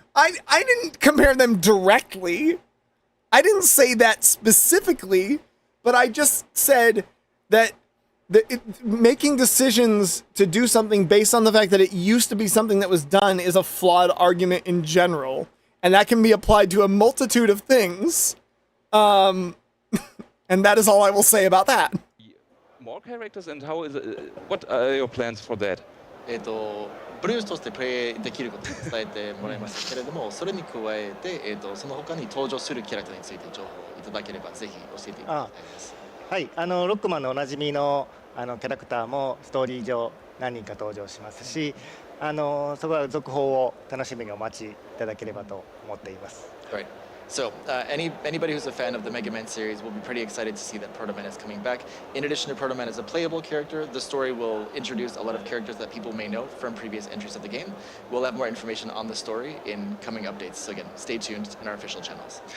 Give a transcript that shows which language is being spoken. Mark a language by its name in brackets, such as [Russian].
[English] I didn't compare them directly. I didn't say that specifically, but I just said that making decisions to do something based on the fact that it used to be something that was done is a flawed argument in general, and that can be applied to a multitude of things. And that is all I will say about that. More characters, and how is it, what are your plans for that? [Japanese] ブルースとしてプレイできることを伝えてもらいましたけれども、それに加えて、その他に登場するキャラクターについて情報をいただければぜひ教えていただきたいです。はい、ロックマンのおなじみのキャラクターもストーリー上何人か登場しますし、そこは続報を楽しみにお待ちいただければと思っています。 [English] Right. So, anybody who's a fan of the Mega Man series will be pretty excited to see that Proto Man is coming back. In addition to Proto Man as a playable character, the story will introduce a lot of characters that people may know from previous entries of the game. We'll have more information on the story in coming updates. So again, stay tuned in our official channels.